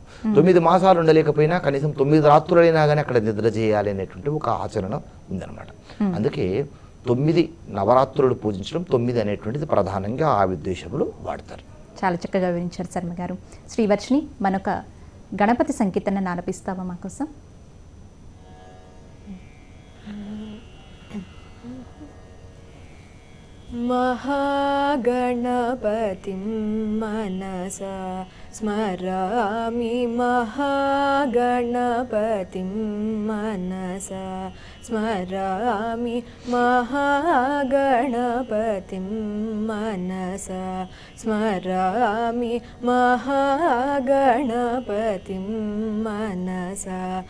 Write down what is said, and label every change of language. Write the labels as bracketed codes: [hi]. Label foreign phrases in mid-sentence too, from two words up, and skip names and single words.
[te] 9 మాసాలు ఉండలేకపోయినా కనీసం 9 రాత్రులైనా కానీ అక్కడ నిద్ర చేయాలి అనేటువంటి ఒక ఆచరణ ఉందన్నమాట. అందుకే 9 నవరాత్రులు పూజించడం 9 అనేటువంటిది ప్రధానంగా ఆ ఉద్దేశంలో వాడతారు. చాలా చక్కగా వివరించారు శర్మ గారు. శ్రీవర్షిణి, మనొక గణపతి సంకీర్తన ఆలపిస్తావా మా కోసం? [sa] महागणपतिं मनसा स्मरामि महागणपतिं मनसा स्मरामि महागणपतिं मनसा स्मरामि महागणपतिं मनसा